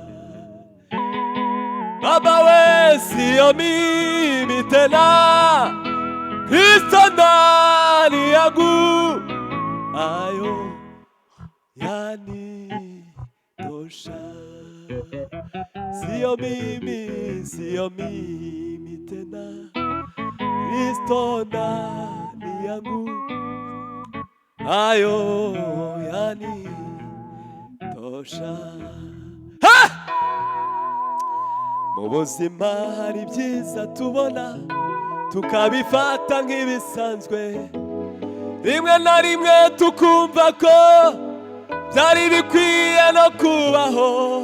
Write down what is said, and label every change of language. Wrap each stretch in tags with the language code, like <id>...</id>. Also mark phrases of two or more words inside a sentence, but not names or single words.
<sw>Baba we, sio mimi tena, Kristo ndani yangu, ayo yanitosha. Sio mimi tena, Kristo ndani yangu, ayo yanitosha.</sw> <rw>Mu buzima hari byiza tubona, tukabifata nk'ibisanzwe, rimwe na rimwe tukumva ko byari bikwiye no kubaho.</rw>